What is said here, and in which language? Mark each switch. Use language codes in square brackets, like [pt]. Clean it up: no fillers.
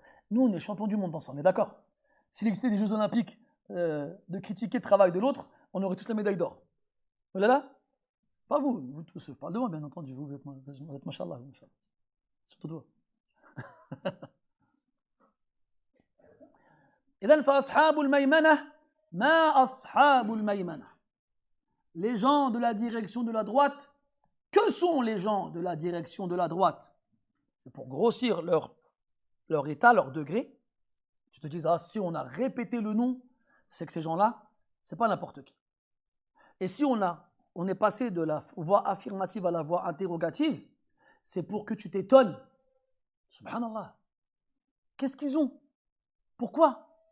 [fr] Nous, on est champions du monde dans ça, on est d'accord? S'il existait des Jeux Olympiques de critiquer le travail de l'autre, on aurait tous la médaille d'or. Vous l'avez là? Pas vous, vous tous, je parle de moi, bien entendu, vous êtes machallah, surtout toi. [ar] إذن فأصحاب الميمنة ما أصحاب الميمنة. [fr] Les gens de la direction de la droite, que sont les gens de la direction de la droite? C'est pour grossir leur état, leur degré. Tu te dis, ah, si on a répété le nom, c'est que ces gens-là, c'est pas n'importe qui. Et si on est passé de la voix affirmative à la voix interrogative, c'est pour que tu t'étonnes. Subhanallah. Qu'est-ce qu'ils ont? Pourquoi?